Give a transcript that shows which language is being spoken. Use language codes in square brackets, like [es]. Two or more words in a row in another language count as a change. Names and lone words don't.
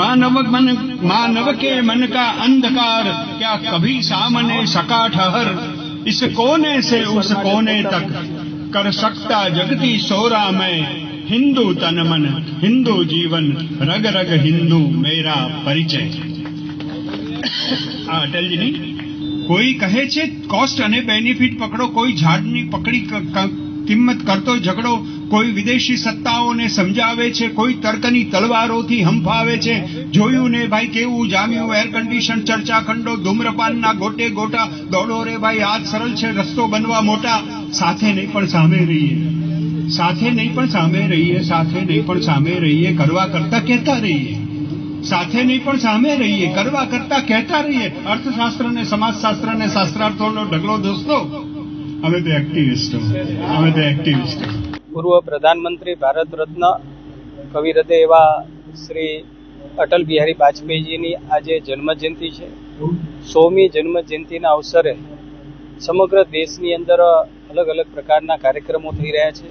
[hi] मानव के मन का अंधकार क्या कभी सामने सका ठहर इस कोने से उस कोने तक कर सकता जगती सोरा में हिंदू तन मन हिंदू जीवन रग रग हिंदू मेरा परिचय। [gu] અટલજીની કોઈ કહે છે કૉસ્ટ અને બેનિફિટ પકડો, કોઈ ઝાડની પકડી કિંમત કરતો ઝઘડો, કોઈ વિદેશી સત્તાઓને સમજાવે છે, કોઈ તર્કની તલવારોથી હંફાવે છે। જોયું ને ભાઈ કેવું જામ્યું [en] air condition [gu] ચર્ચા ખંડો ધૂમ્રપાનના ગોટે ગોટા દોડો રે ભાઈ આજ સરળ છે રસ્તો બનવા મોટા। સાથે નહીં પણ સામે રહીએ, સાથે નહીં પણ સામે રહીએ, સાથે નહીં પણ સામે રહીએ, કરવા કરતા કહેતા રહીએ, સાથે નહીં પણ સામે રહીએ, કરવા કરતા કહેતા રહીએ। અર્થશાસ્ત્ર ને સમાજશાસ્ત્ર ને શાસ્ત્રાર્થોનો ઢગલો દોસ્તો અમે તો એક્ટિવિસ્ટો, અમે તો એક્ટિવિસ્ટો। પૂર્વ પ્રધાનમંત્રી ભારત રત્ન કવિ હૃદય એવા શ્રી અટલ બિહારી વાજપેયીજીની આજે જન્મજયંતિ છે। 100મી જન્મજયંતિના અવસરે સમગ્ર દેશની અંદર અલગ અલગ પ્રકારના કાર્યક્રમો થઈ રહ્યા છે।